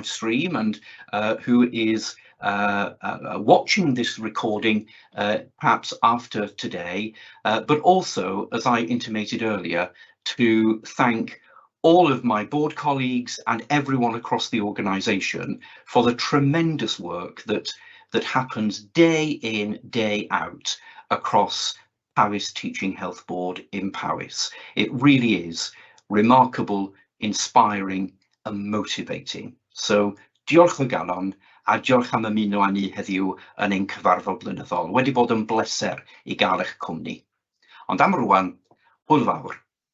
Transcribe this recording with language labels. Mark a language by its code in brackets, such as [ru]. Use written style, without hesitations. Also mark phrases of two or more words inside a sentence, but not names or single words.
[en] stream and who is watching this recording perhaps after today, but also, as I intimated earlier, to thank all of my board colleagues and everyone across the organisation for the tremendous work that happens day in, day out across Powys Teaching Health Board in Powys. It really is remarkable, inspiring and motivating. [cy] So diolch o galon a diolch am ymuno â ni heddiw yn ein cyfarfod blynyddol. Wedi bod yn bleser I gael eich cwmni. Ond am rŵan, hwyl fawr.